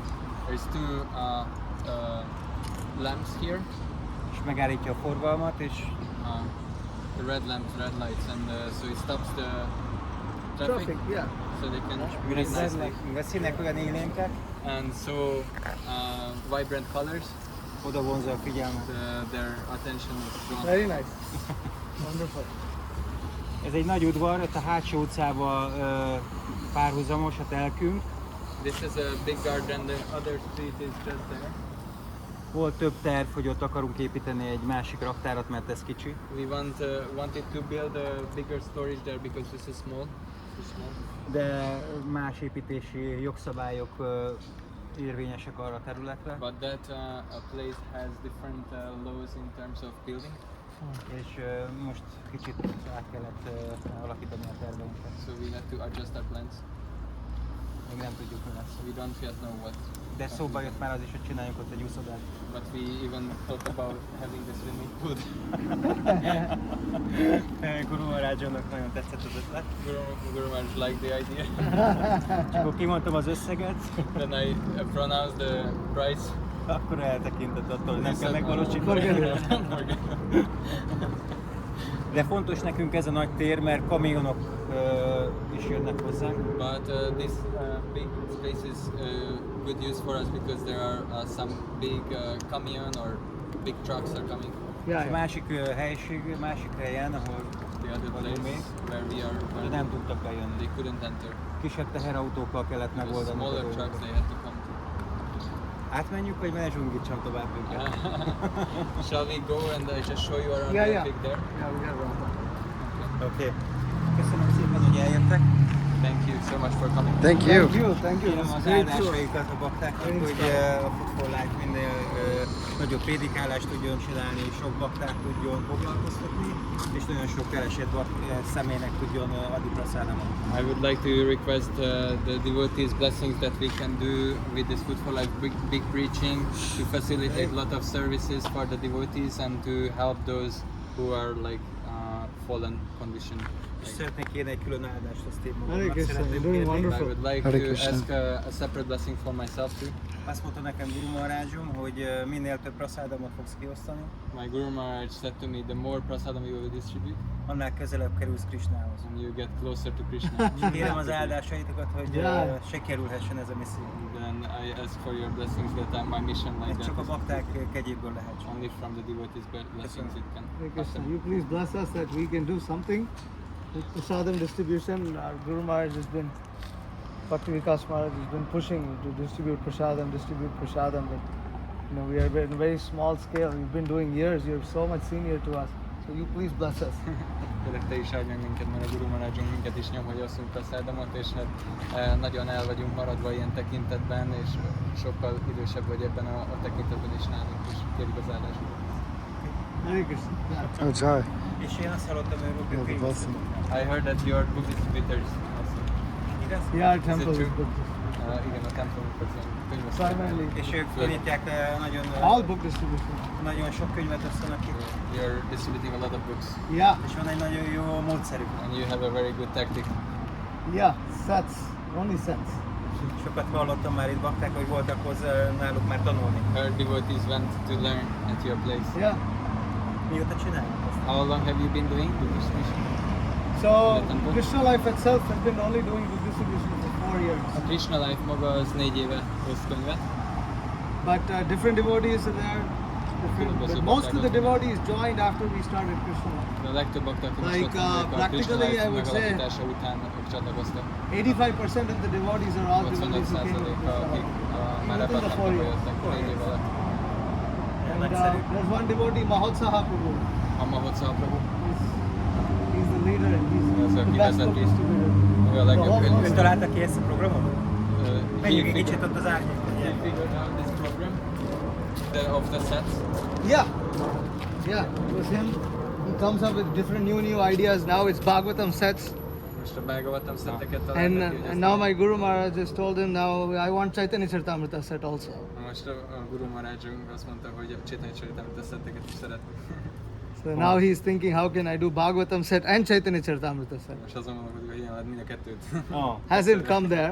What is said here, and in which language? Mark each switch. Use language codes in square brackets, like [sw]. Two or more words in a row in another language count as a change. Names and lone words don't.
[en] There's two lamps here. [hu] és megállítja a forgalmat, és [en] The red lamps, red lights, and so it stops the traffic, Traffic, yeah. so they can [hu] mivel [en] read nicely. [hu] mivel színek olyan élénkek, [en] And so vibrant colors, [hu] oda vonza a figyelmet. [en] their attention is drawn. Very nice. Wonderful. [hu] Ez egy nagy udvar, ott a hátsó utcával párhuzamos a telkünk. [en] This is a big garden, the other street is just there. [hu] Volt több terv, hogy ott akarunk építeni egy másik raktárat, mert ez kicsi. [en] We wanted to build a bigger storage there because this is small. Too small. [hu] De más építési jogszabályok érvényesek arra a területre, [en] But that a place has different laws in terms of building. [hu] és most kicsit át kellett alakítani a terveinket. [en] So we had to adjust our plans. [hu] Még nem tudjuk, mi lesz. [en] We don't yet know what. [hu] De szóba jött már az is, hogy csináljunk ott egy úszodát. [en] But we even thought about having the swimming pool. [hu] Guru Maharajnak nagyon tetszett az ötlet. [en] Guru Maharaj liked the idea. [hu] És akkor kimondtam az összeget, [en] Then I pronounced the price. [hu] akkor eltekintett attól, hogy nem [en] He [hu] kell [en] said, [hu] megvalósítani. [en] Forget it. [hu] De fontos nekünk ez a nagy tér, mert kamionok is jönnek hozzánk. [en] But this big space is good use for us because there are some big camion or big trucks are coming. Yeah, [hu] És a [en] yeah. [hu] másik másik helyen, ahol [en] The other [hu] vagyunk még, [en] place where we are, [hu] de nem tudtak bejönni. [en] they couldn't enter. [hu] Kisebb teherautókkal kellett [en] With [hu] megoldani a [en] smaller [hu] dolgokat. [en] trucks they had to come. [hu] Átmenjünk, vagy menedzsungítsam tovább őket? [en] Shall we go and just show you around Yeah, the yeah. pig there? Yeah, we got one. [hu] Oké. Köszönöm szépen, hogy eljöttek. [en] Thank you so much for coming. Thank you. Thank you. [hu] Kérem [en] It's [hu] az [en] great tour. [hu] áldásaikat a baktáknak, [en] Very [hu] hogy a Food for Life minél nagyobb prédikálást tudjon csinálni, sok baktát tudjon foglalkoztatni, és nagyon sok keresett személynek tudjon adni prasádamot. [en] I would like to request the devotees' blessings that we can do with this Food for Life big preaching to facilitate a lot of services for the devotees and to help those who are like fallen condition. [hu] És szeretnék kérni egy külön áldást, azt én [en] Hare [hu] magamnak [en] Krishna, [hu] szeretném [en] you're doing [hu] kérni. [en] wonderful. I would like Hare to Krishna. ask a separate blessing for myself too. [hu] Azt mondta nekem Guru Maharajom, hogy minél több prasádamot fogsz kiosztani, [en] My Guru Maharaj said to me, the more prasadam you will distribute, [hu] annál közelebb kerülsz Krishnához. [en] and you get closer to Krishna. [hu] Kérem az áldásaitokat, hogy [en] Yeah. [hu] sikerülhessen ez a misszió. [en] Then I ask for your blessings that my mission like [hu] Ez csak a [en] that is [hu] bakták kegyéből lehet. [en] only from the devotees' blessings it can Hare Krishna, happen. you please bless us that we can do something with prasadam distribution. Our Guru Maharaj has been, Bhakti Vikas Maharaj has been pushing to distribute prasadam. But you know, we are in a very small scale. We've been doing years. You're so much senior to us. So you please bless us. [hu] Kérlek, te is áldj meg minket, mert a Guru Maharajunk minket is nyom, hogy osszunk prasádamot, és hát nagyon el vagyunk maradva ilyen tekintetben, és sokkal idősebb vagy ebben a tekintetben is nálunk, és kérjük az áldást. [en] Hare Krishna. Yeah. Oh, Jai. [hu] És én azt hallottam, hogy [en] Yeah, [hu] ők [en] the blessing. I heard that your book distributors also. [hu] igaz? [en] Yeah, our temple true? is good. [hu] Igen, a templomok az könyvesztő. [en] Primarily, [hu] És ők tanítják nagyon, [en] all book distribution. [hu] nagyon sok könyvet osztanak ki. [en] You're distributing a lot of books, Yeah, [hu] És van egy nagyon jó módszerük. [en] and you have a very good tactic. yeah, sets, only sets. [hu] Sokat hallottam már itt bakták, hogy voltak hozzá náluk már tanulni. [en] Her devotees went to learn at your place. Yeah. [hu] Mióta csinálják azt? [en] How long have you been doing book distribution? So The temple? Krishna Life itself has been only doing book distribution for 4 years. [hu] A Krishna Life maga az 4 éve hoz könyvet. [en] But different devotees are there. But most of the devotees joined after we started Krishna Life. [hu] De a legtöbb bakta, aki [en] Like, [hu] most a Krishna [en] practically, [hu] Life [en] I would say- [hu] megalapítása után ők csatlakoztak. [en] 85% of the devotees are all devotees who came to [hu] 85%-a, [en] Krishna [hu] akik [en] Life. [hu] már [en] Within [hu] ebben [en] the [hu] nem [en] 4 years. [hu] jöttek 4 év alatt. [en] And [hu] Nagyszerű. [en] there's one devotee, Mahotsaha Prabhu. [hu] A Mahotsav Prabhu, [en] He's the leader and he's [hu] Az, [en] the [hu] aki [en] best book [hu] vezeti. [en] distributor. [hu] ő a legjobb [en] The whole [hu] Ön könyv. találta ki ezt a programot? Menjünk egy kicsit [en] figured- [hu] ott az árnyékban. [en] he figured out this program of the sets. Yeah, yeah, it was him. He comes up with different new ideas. Now it's Bhagavatam sets. [hu] Most a Bhagavatam szetteket [en] And, [hu] találtak ki, hogy [en] and now my Guru Maharaj has told him now I want Chaitanya Charitamrita set also. [hu] most a Guru Maharajunk azt mondta, hogy a Chaitanya Charitamrita szetteket is szeretnék. [en] So now he's thinking how can I do Bhagavatam set and Chaitanya Charitamrita set. [hu] Most azon gondolkodik, hogy ilyen lehet mind a kettőt. [en] Hasn't come there.